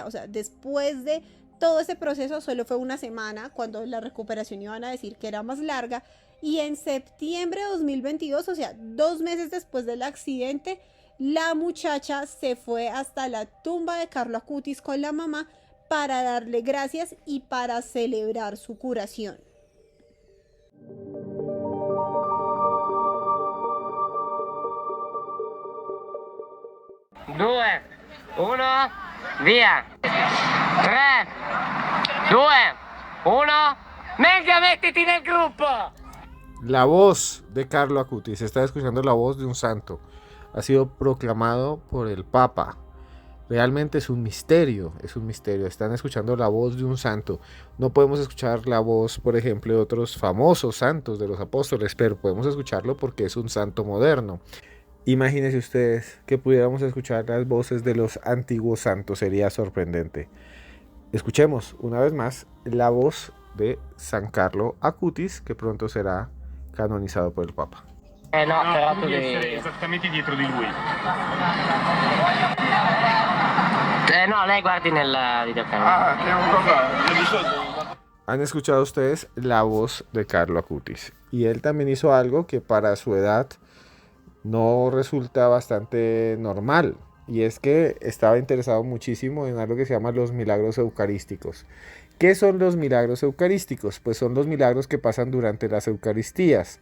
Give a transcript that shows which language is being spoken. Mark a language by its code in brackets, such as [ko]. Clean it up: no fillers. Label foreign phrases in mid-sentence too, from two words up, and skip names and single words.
[es] O sea, después de todo ese proceso solo fue una semana, cuando la recuperación iban a decir que era más larga. Y en septiembre de 2022, o sea, 2 meses después del accidente, la muchacha se fue hasta la tumba de Carlo Acutis con la mamá para darle gracias y para celebrar su curación. [it] Due, uno, via. 3, 2, 1. [es] Venga, métete [it] nel gruppo. [es] La voz de Carlo Acutis, está escuchando la voz de un santo. Ha sido proclamado por el Papa. Realmente es un misterio, Están escuchando la voz de un santo. No podemos escuchar la voz, por ejemplo, de otros famosos santos de los apóstoles, pero podemos escucharlo porque es un santo moderno. Imagínense ustedes que pudiéramos escuchar las voces de los antiguos santos, sería sorprendente. Escuchemos una vez más la voz de San Carlo Acutis, que pronto será canonizado por el Papa. [it] No, però tu devi devi essere esattamente dietro di lui. No, lei guardi nel videocamera. Che è un cosa. [es] Han escuchado ustedes la voz de Carlo Acutis. Y él también hizo algo que para su edad no resulta bastante normal. Y es que estaba interesado muchísimo en algo que se llama los milagros eucarísticos. ¿Qué son los milagros eucarísticos? Pues son los milagros que pasan durante las Eucaristías.